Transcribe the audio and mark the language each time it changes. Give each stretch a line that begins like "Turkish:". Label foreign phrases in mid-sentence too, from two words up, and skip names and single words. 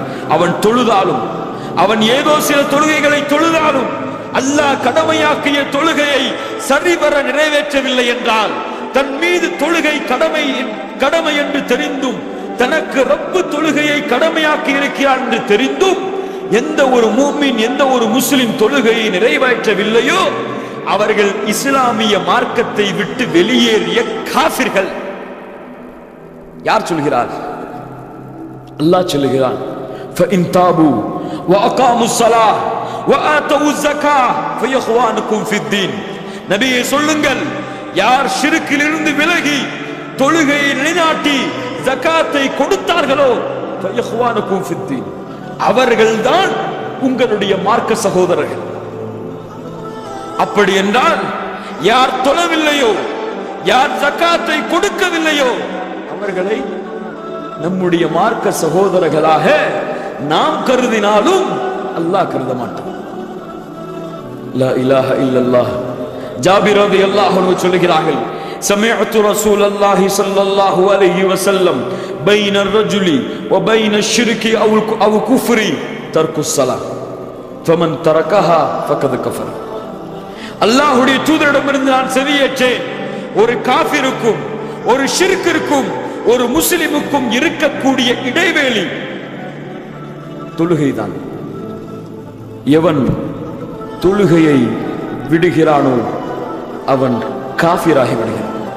Tamil: அவன் தொழுதாலும், அவன் ஏதோ சில தொழுகைகளை தொழுதாலும், அல்லாஹ் கடமையாக்கிய தொழுகையை சரிவர நிறைவேற்றவில்லை என்றால், தன் மீது தொழுகை கடமை என்று தெரிந்தும், தனக்கு ரப்பு தொழுகையை கடமையாக்கி இருக்கிறான் என்று தெரிந்தும், எந்த ஒரு மூமின், எந்த ஒரு முஸ்லிம் தொழுகையை நிறைவேற்றவில்லையோ அவர்கள் இஸ்லாமிய மார்க்கத்தை விட்டு வெளியேறிய காஃபிர்கள். யார் சொல்கிறார்? அல்லாஹ் சொல்கிறான்,
Arabic: فَإِن تَابُوا وَأَقَامُوا الصَّلَاةَ وَآتَوُا الزَّكَاةَ فَإِخْوَانُكُمْ فِي الدِّينِ.
Tamil: நபியே சொல்லுங்கள், யார் ஷிர்கிலிருந்து விலகி தொழுகையை நிலைநாட்டி ஜகாத்தை கொடுத்தார்களோ
Arabic: فَإِخْوَانُكُمْ فِي الدِّينِ,
Tamil: அவர்கள்தான் உங்களுடைய மார்க்க சகோதரர்கள். அப்படி என்றால் யார் தொழவில்லையோ, யார் ஜகாத்தை கொடுக்கவில்லையோ அவர்களை நம்முடைய மார்க்க சகோதரர்களாக நாம் கருதினாலும் அல்லாஹ் கருத மாட்டான்.
Arabic: لا إله إلا الله جابر رضي الله عنه சொல்கிறார்கள், سمعت رسول الله صلى الله عليه وسلم بين الرجل وبين الشرك او الكفر ترك الصلاه فمن تركها فقد كفر.
Tamil: அல்லாஹ்வுடைய தூதரிடமிருந்து நான் செவியேற்றேன், ஒரு காஃபிருக்கும் ஒரு ஷிர்கிற்கும் ஒரு முஸ்லிமுக்கும் இருக்கக்கூடிய இடைவேளை தொழுகைதான். எவன் தொழுகையை விடுகிறானோ அவன் காஃபிராகி விடுகிறான்.